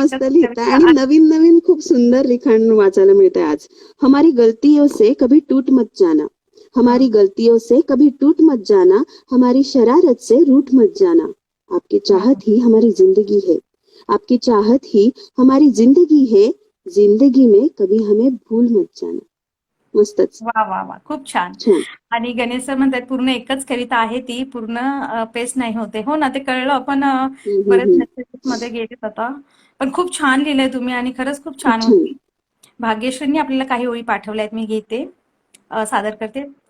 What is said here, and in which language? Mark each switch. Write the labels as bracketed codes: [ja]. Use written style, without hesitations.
[mr] मस्त लिहिताय आणि नवीन नवीन खूप सुंदर लिखाण वाचायला मिळतंय आज. [hi] हमारी गलतियों से कभी टूट मत जाना, हमारी गलतियों से कभी टूट मत जाना, हमारी शरारत से रूठ मत जाना, आपकी चाहत ही हमारी जिंदगी है, आपकी चाहत ही हमारी जिंदगी है, जिंदगी में कभी हमें भूल मत जाना. [mr] मस्तच. वा, खूप छान. आणि गणेश सर म्हणतात पूर्ण एकच कविता आहे ती, पूर्ण पेस्ट नाही होते. हो ना, ते कळलं, पण बरेच मेसेजेस मध्ये गेलेत आता. पण खूप छान लिहिलंय तुम्ही आणि खरंच खूप छान होती. भाग्यश्रींनी आपल्याला काही ओळी पाठवल्या आहेत, मी घेते, सादर करते.